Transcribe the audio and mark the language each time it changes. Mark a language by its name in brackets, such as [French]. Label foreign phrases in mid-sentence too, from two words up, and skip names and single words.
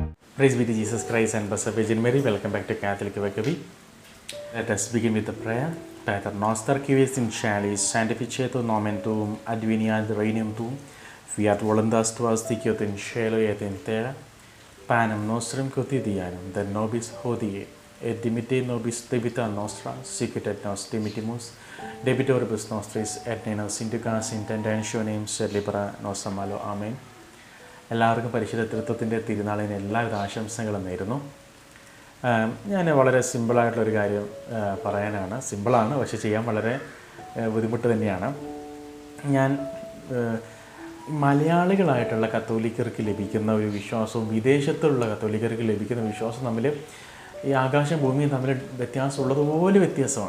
[English] Praise be to Jesus Christ and Blessed Virgin Mary. Welcome back to Catholic Vakavi. Let us begin with the prayer. [Latin] Pater noster qui es in caelis, sanctificetur nomen tuum, adveniat regnum tuum, fiat voluntas tua sicut in cielo et in terra. Panem nostrum quotidianum, da nobis hodie, et dimitte nobis debita nostra, sicut et nos dimittimus, debitoribus nostris, et ne nos inducas in tentationem, sed libera nos a malo. Amen. [Malayalam] എല്ലാവർക്കും പരിശുദ്ധ തൃത്വത്തിൻ്റെ തിരുനാളിന് എല്ലാവിധ ആശംസകളും നേരുന്നു. ഞാൻ വളരെ സിമ്പിളായിട്ടുള്ളൊരു കാര്യം പറയാനാണ്. സിമ്പിളാണ്, പക്ഷെ ചെയ്യാൻ വളരെ ബുദ്ധിമുട്ട് തന്നെയാണ്. ഞാൻ മലയാളികളായിട്ടുള്ള കത്തോലിക്കർക്ക് ലഭിക്കുന്ന ഒരു വിശ്വാസവും വിദേശത്തുള്ള കത്തോലിക്കർക്ക് ലഭിക്കുന്ന വിശ്വാസവും തമ്മിൽ ഈ ആകാശം ഭൂമിയും തമ്മിൽ വ്യത്യാസമുള്ളതുപോലെ വ്യത്യാസമാണ്.